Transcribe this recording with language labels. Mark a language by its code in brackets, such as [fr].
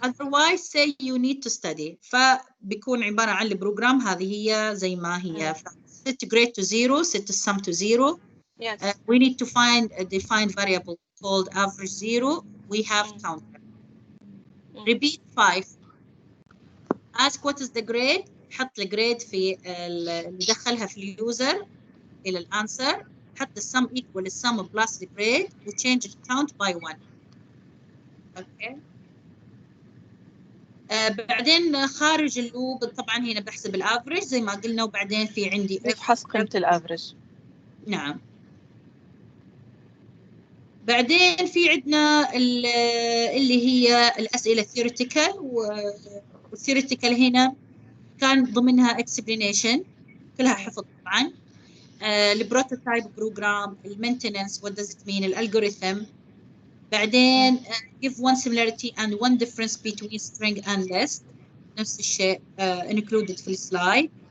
[en] otherwise say you need to study. [ar] فبيكون عبارة عن البروجرام هذه هي زي ما هي. [en] set grade to 0 set sum to 0. Yes. We need to find a defined variable called average 0. We have counter. Repeat 5. ask what is the grade. [ar] حط الجريد في اللي دخلها في اليوزر إلى الانسر. حط السم [en] equal [ar] السم [en] plus the grade [ar] و [en] change the count by 1. Okay. [ar] بعدين خارج اللوب طبعا هنا بحسب الافريج زي ما قلنا، وبعدين في عندي نفحص قيمة الافريج. نعم. بعدين في عندنا اللي هي الأسئلة theoretical، والtheoretical هنا كان ضمنها explanation كلها حفظ طبعا، البروتوتايب بروجرام، المينتننس [en] what does it mean، [ar] الالجوريثم. بعدين [en] give one similarity and one difference between string and list، [ar] نفس الشيء [en] included [ar] في السلايد.